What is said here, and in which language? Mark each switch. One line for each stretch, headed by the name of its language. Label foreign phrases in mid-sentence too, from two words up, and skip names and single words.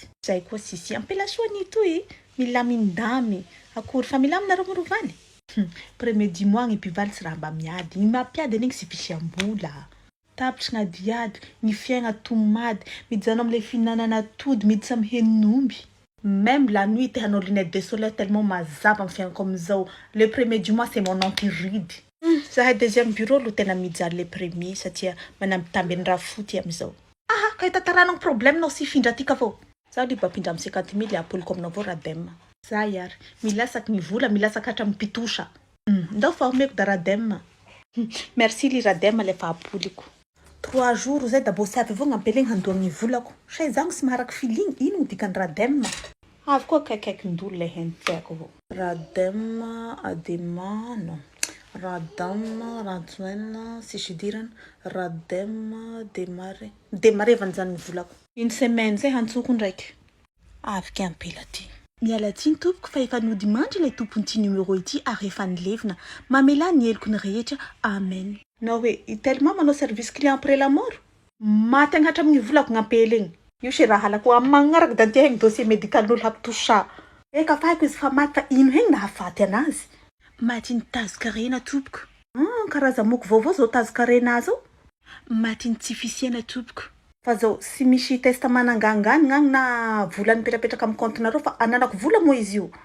Malagasy: Zay koa sisy ampelasoany toy milamindamy. Akory fa milaminareo morovany.
French: Premier du mois
Malagasy: ny mpivaly sy raha mba miady. Ny mampiady an'igny sy fisambola. Tapitry gn'adiady, ny fiaigna tomady, mijanona am'le fihinanana atody, miditra amy henon'omby.
French: Même la nuit, t'es hanao lunettes de soleil tellement
Malagasy: mazava amin'ny fiainako amizao.
French: Le premier du mois, c'est mon antiride.
Malagasy: Zahay
French: deuxième bureau
Malagasy: lo tena mijaly
French: le premier
Malagasy: satria manambitamby ny raha foty amizao. Aha, ka hitataranao problème nao sy findra atika avao. Zaho liba apindra amy 50 000 apoloko aminao avao radem. Za yary, milasaky ny vola, milasaky hatra mipitosha. Ndao fa omeko da radem. Merci li radem lefa apoliko.
French: 3 jours
Malagasy: zay da bo sy avy avao gn'ampelegny handoagny ny volako. Shay zagny sy maharaky feeling, ino dikany radem. Avy koa kaikaikin-dolo le hentiako avao. Radem, adema, non. Radam, radjoina, si shidirana, radem, demare. Demare vanjany ny volako.
French: Une semaine
Malagasy: zay hantsoko ndraiky. Avy ke ampela ty. Miala tsiny tompoko fa efa nody mandry le tompony ty numéro ity ary efa nilevina. Mamela ny eloko ny rehetra. Amen. No hoe, tellement manao
French: service client après la mort.
Malagasy: Maty agnatra amin'ny volako gn'ampelegny. Io se raha halako amin'ny magnaraka da antia hegny
French: dossier médical-
Malagasy: n'olo hampitosha. Eka fahiko izy fa maty fa ino hegny nahafaty anazy. Maty ny tazo-karena tompoko. Karaza moko vaovao zao tazo-karena zao. Maty ny tsy fisiana tompoko. Fa zao sy misy testament angangany gn'agny na vola nipetrapetraka amin'ny compte-nareo fa ananako vola moa izy io.